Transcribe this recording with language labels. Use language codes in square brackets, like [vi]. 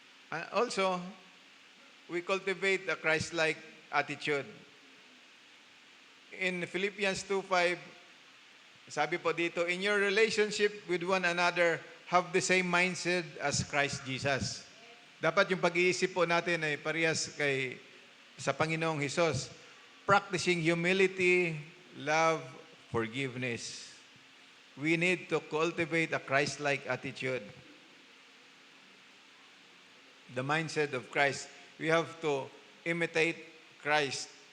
[en] And also, we cultivate a Christ-like attitude. In Philippians 2:5, [tl] sabi po dito, [en] in your relationship with one another, have the same mindset as Christ Jesus. [tl] Dapat yung pag-iisip po natin ay parehas sa Panginoong Hesus. [en] Practicing humility, love, forgiveness. We need to cultivate a Christ-like attitude. The mindset of Christ. We have to imitate Christ.